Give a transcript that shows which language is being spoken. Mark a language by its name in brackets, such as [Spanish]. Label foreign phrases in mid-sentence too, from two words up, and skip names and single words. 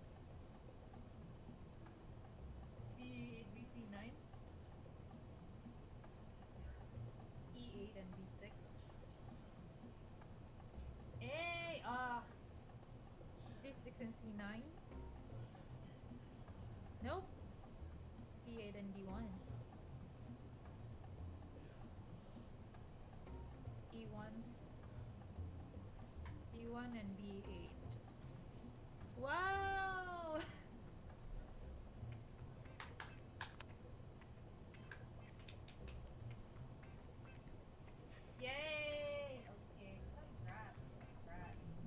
[English] BC9. E8 and B6. Hey, B6 and C9. Nope. C8 and D1. E1. E1 and B8. Wow! Yay! Okay, congrats. Congrats.